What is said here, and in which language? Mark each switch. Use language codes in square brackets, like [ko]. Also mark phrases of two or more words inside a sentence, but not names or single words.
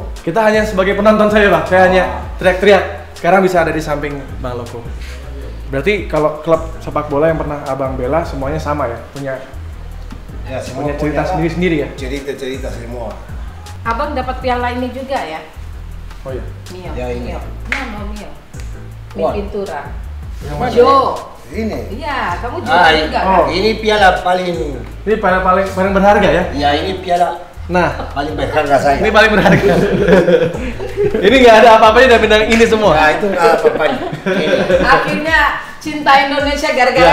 [id] Kita hanya sebagai penonton saya Bang, saya hanya teriak-teriak. Sekarang bisa ada di samping Bang Loko. Berarti kalau klub sepak bola yang pernah Abang bela semuanya sama ya? Punya Ya, punya cerita sendiri-sendiri ya? Cerita semua. Abang dapat piala ini juga ya? Oh iya. Mio. Ya, ini. Mio. [es] No, Mio. Mi [id] Wah. Pintura. Yang mana? Jo. Ini. Iya, kamu juga juga oh. kan? Ini piala paling. Ini paling berharga ya? Ya, ini piala Nah, paling berharga saya. ini paling berharga. Ini nggak ada apa-apanya dan bintang ini semua. Nah, itu nggak apa-apanya. Ini. Akhirnya cinta Indonesia gara-gara